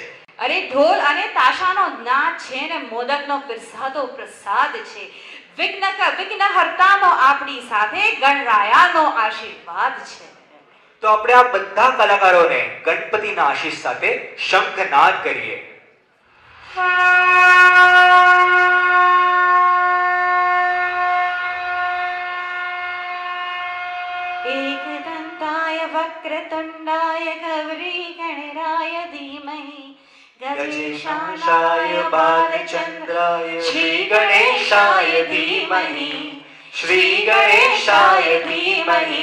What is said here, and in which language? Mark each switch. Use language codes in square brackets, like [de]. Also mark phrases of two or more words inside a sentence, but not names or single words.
[gu] અરે ઢોલ અને તાશાનો નાદ છે ને મોદકનો પીરસાતો પ્રસાદ છે. વિઘ્નહર્તાનો આપણી સાથે ગણરાયાનો આશીર્વાદ છે. તો આપણે આ બધા કલાકારોને ગણપતિના આશીષ સાથે શંખનાદ કરીએ. [sa] एकदन्ताय वक्रतुण्डाय गौरीगणराय धीमहि गजेशाय बालचन्द्राय श्रीगणेशाय धीमहि श्रीगणेशाय धीमहि